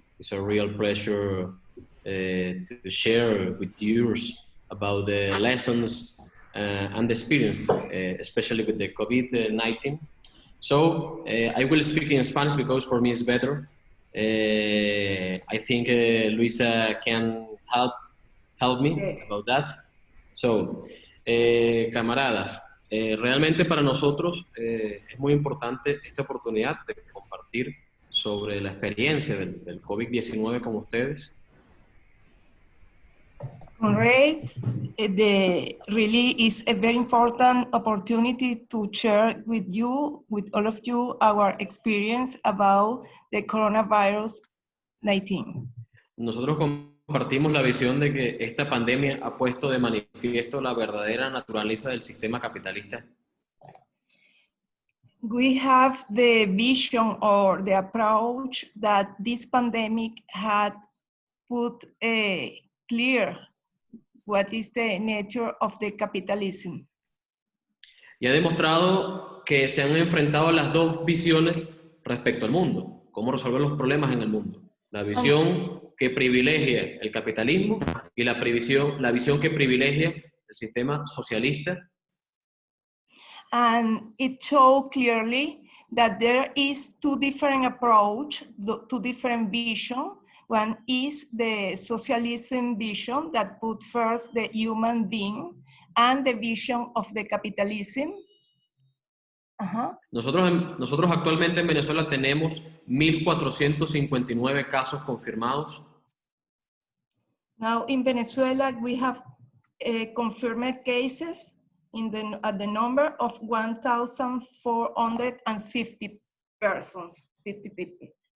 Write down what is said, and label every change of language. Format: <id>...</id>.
<en>It's a real pleasure to share with you about the lessons and the experience, especially with the COVID-19. So I will speak in Spanish because for me it's better. I think Luisa can help me about that.</en> <es>So, camaradas, realmente para nosotros es muy importante esta oportunidad de compartir sobre la experiencia del COVID-19 con ustedes.</es> <en>Great. Really is a very important opportunity to share with all of you, our experience about the coronavirus 19.</en> <es>Nosotros compartimos la visión de que esta pandemia ha puesto de manifiesto la verdadera naturaleza del sistema capitalista.</es> <en>We have the vision or the approach that this pandemic had put clear what is the nature of the capitalism.</en> <es>Y ha demostrado que se han enfrentado las dos visiones respecto al mundo, cómo resolver los problemas en el mundo. La visión que privilegia el capitalismo y la visión que privilegia el sistema socialista.</es> <en>And it showed clearly that there is two different approach, two different vision. One is the socialism vision that put first the human being, and the vision of the capitalism.</en> <es>Nosotros actualmente en Venezuela tenemos 1,459 casos confirmados.</es> <en>Now in Venezuela we have confirmed cases at the number of 1,450 persons, 50 people.</en>